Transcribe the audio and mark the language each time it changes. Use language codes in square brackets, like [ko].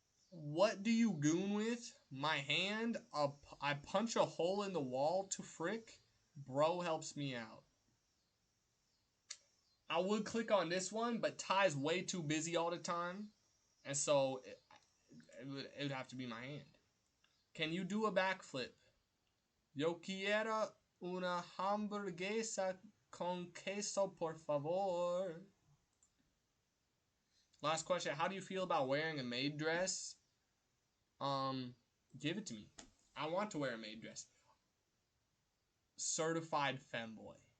[en] What do you goon with? My hand. I punch a hole in the wall to frick. Bro helps me out. I would click on this one, but Ty's way too busy all the time. And so it would have to be my hand. Can you do a backflip? [es] Yo quiero una hamburguesa con queso, por favor. [en] Last question. How do you feel about wearing a maid dress? Give it to me. I want to wear a maid dress. Certified femboy.